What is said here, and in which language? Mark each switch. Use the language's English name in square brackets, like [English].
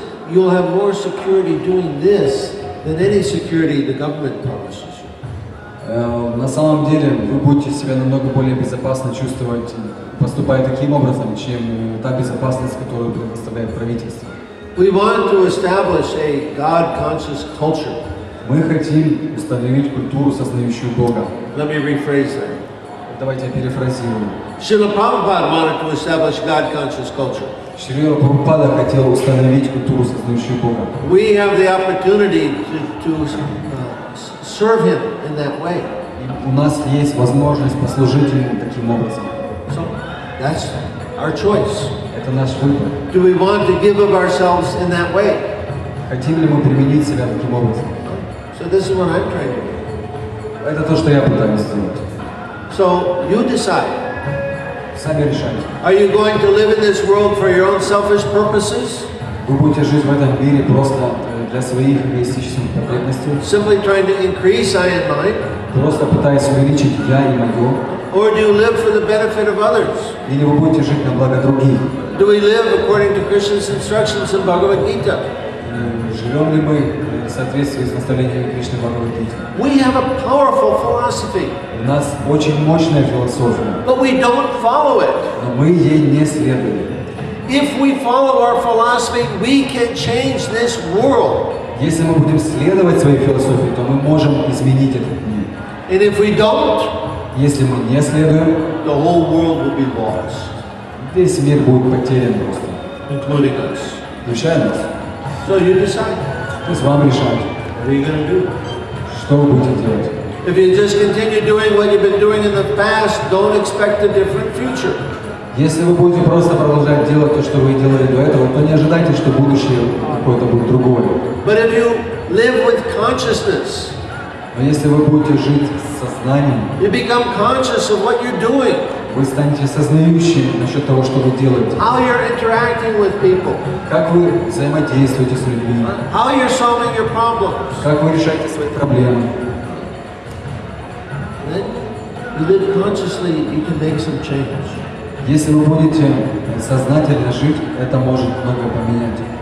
[English] You'll have more security doing this than any security the government promises you. [Russian] На самом деле вы будете себя намного более безопасно чувствовать, поступая таким образом, чем та безопасность, которую предоставляет правительство. [English] We want to establish a God-conscious culture. [Russian] Мы хотим установить культуру, сознающую Бога. [English] Let me rephrase that. [Russian] Давайте я перефразирую. [English] Srila Prabhupada wanted to establish God-conscious culture. [Russian] Шрила Прабхупада хотел установить культуру, сознающую Бога. [English] We have the opportunity to serve Him in that way. [Russian] И у нас есть возможность послужить Ему таким образом. [English] So that's our choice. [Russian] Это наш выбор. [English] Do we want to give of ourselves in that way? [Russian] Хотим ли мы применить себя таким образом? [English] So this is what I'm trying to do. [Russian] Это то, что я пытаюсь сделать. [English] So you decide. [Russian] Сами решайте. [English] Are you going to live in this world for your own selfish purposes? [Russian] Вы будете жить в этом мире просто для своих эгоистичных потребностей. [English] Simply trying to increase I and mine? [Russian] Просто пытаясь увеличить я и мое. [English] Or do you live for the benefit of others? [Russian] Или вы будете жить на благо других? [English] Do we live according to Krishna's instructions in Bhagavad-Gita? [Russian] Живем ли мы в соответствии с наставлениями Кришны в Бхагавад-Гите? [English] We have a powerful philosophy, [Russian] У нас очень мощная философия, [English] but we don't follow it. [Russian] но мы ей не следуем. [English] If we follow our philosophy, we can change this world. [Russian] Если мы будем следовать своей философии, то мы можем изменить этот мир. [English] And if we don't, [Russian] Если мы не следуем, [English] the whole world will be lost, [Russian] весь мир будет потерян просто, [English] including us. [Russian] включая нас. [English] So you decide. [Russian] То есть вам решать, [English] What are you going to do? [Russian] что вы будете делать. [English] If you just continue doing what you've been doing in the past, don't expect a different future. [Russian] Если вы будете просто продолжать делать то, что вы делали до этого, то не ожидайте, что будущее какое-то будет другое. [English] But if you live with consciousness, [Russian] Но если вы будете жить с сознанием, [English] you become conscious of what you're doing, [Russian] вы станете сознающими насчет того, что вы делаете. [English] how you're interacting with people, [Russian] Как вы взаимодействуете с людьми, [English] how you're solving your problems. [Russian] как вы решаете свои проблемы. [English] Then you live consciously, you can make some change. [Russian] Если вы будете сознательно жить, это может много поменять.